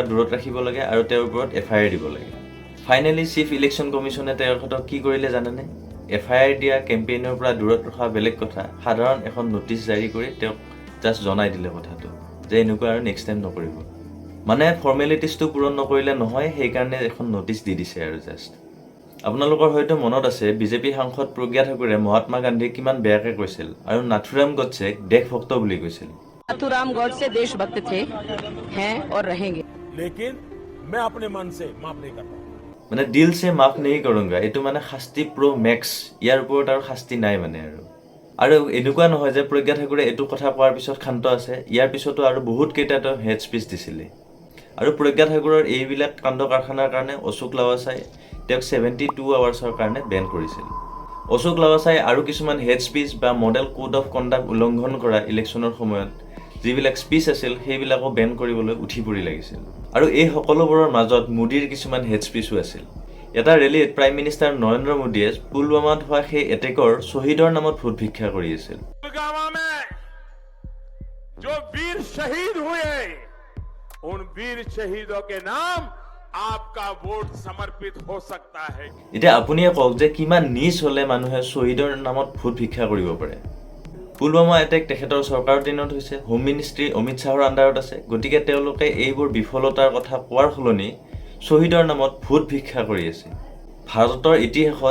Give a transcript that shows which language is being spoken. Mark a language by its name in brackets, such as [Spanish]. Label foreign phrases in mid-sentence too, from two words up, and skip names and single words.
[Assamese] দূৰত ৰাখিব লাগে আৰু তেওঁৰ ওপৰত এফআইআৰ দিব লাগে ফাইনেলি চিফ ইলেকশ্যন কমিশ্যনে তেখেতক কি কৰিলে জানেনে এফআইআৰ দিয়া কেম্পেইনৰ পৰা দূৰত ৰখা বেলেগ কথা সাধাৰণ এখন নোটিছ জাৰি কৰি তেওঁক জাষ্ট জনাই দিলে কথাটো যে এনেকুৱা আৰু [English] next time [Assamese] নকৰিব মানে ফৰ্মেলিটিজটো পূৰণ নকৰিলে নহয় সেইকাৰণে এখন নোটিছ দি দিছে আৰু জাষ্ট আপোনালোকৰ হয়তো মনত আছে বিজেপি সাংসদ প্ৰজ্ঞা ঠাকুৰে মহাত্মা গান্ধীক কিমান বেয়াকৈ কৈছিল আৰু নাথুৰাম গডছেক দেশভক্ত বুলি কৈছিল [Hindi] नाथूराम गॉडसे देशभक्त थे हैं और रहेंगे लेकिन मैं अपने मन से माफ नहीं करता [Assamese] মানে [Hindi] दिल से माफ नहीं करूँगा [Assamese] এইটো মানে শাস্তি প্ৰ মেক্স ইয়াৰ ওপৰত আৰু শাস্তি নাই মানে আৰু এনেকুৱা নহয় যে প্ৰজ্ঞা ঠাকুৰে এইটো কথা কোৱাৰ পিছত শান্ত আছে ইয়াৰ পিছতো আৰু বহুত কেইটা তেওঁ [English] hate speech [Assamese] দিছিলে আৰু প্ৰজ্ঞা ঠাকুৰৰ এইবিলাক কাণ্ড কাৰখানাৰ কাৰণে অশোক লাৱাছাই তেওঁক 72 আৱাৰ্ছৰ কাৰণে বেন কৰিছিল অশোক লাৱাছাই আৰু কিছুমান [English] hate speech [Assamese] বা [English] model code of conduct [Assamese] উলংঘন কৰা ইলেকশ্যনৰ সময়ত যিবিলাক স্পিচ আছিল সেইবিলাকো বেন কৰিবলৈ উঠি পৰি লাগিছিল আৰু এই সকলোবোৰৰ মাজত মোদীৰ কিছুমান [English] hate speech [Assamese] আছিল এটা ৰেলীত [English] prime minister [Assamese] নৰেন্দ্ৰ মোদীয়ে পুলৱামাত হোৱা সেই এটেকৰ শ্বহীদৰ নামত ভোট ভিক্ষা কৰি আছিল [Hindi] पुलवामा में जो वीर शहीद हुए उन वीर शहीदों के नाम आपका वोट समर्पित हो सकता है [Assamese] এতিয়া আপুনিয়ে কওক যে কিমান নিচ হলে মানুহে শ্বহীদৰ নামত ভোট ভিক্ষা কৰিব পাৰে পুলৱামা এটেক তেখেতৰ চৰকাৰৰ দিনত হৈছে [English] home ministry [Assamese] অমিত শাহৰ আণ্ডাৰত আছে গতিকে তেওঁলোকে এইবোৰ বিফলতাৰ কথা কোৱাৰ সলনি শ্বহীদৰ নামত ভোট ভিক্ষা কৰি আছে ভাৰতৰ ইতিহাসত